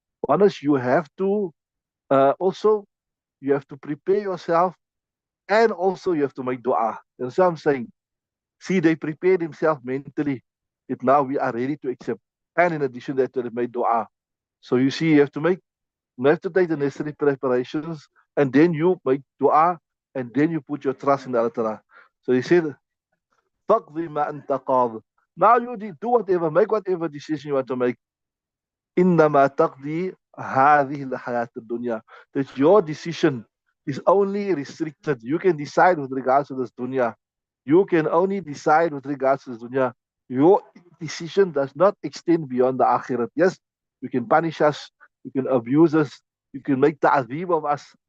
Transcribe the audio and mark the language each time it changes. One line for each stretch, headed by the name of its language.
English: One is you have to also you have to prepare yourself, and also you have to make dua. That's what I'm saying. See, they prepared themselves mentally. It now we are ready to accept. And in addition to that, they made dua. So you see, you have to take the necessary preparations, and then you make dua, and then you put your trust in Allah Ta'ala. So he said,
Arabic: فَقْضِ مَا أَنْتَ قَاضٍ.
English: Now you do whatever, make whatever decision you want to make.
Arabic: إِنَّمَا تَقْضِي هَذِهِ الْحَيَاةِ الدُّنْيَا.
English: That your decision is only restricted. You can decide with regards to this dunya. You can only decide with regards to this dunya. Your decision does not extend beyond the akhirat. Yes, you can punish us, you can abuse us, you can make ta'zeeb of us,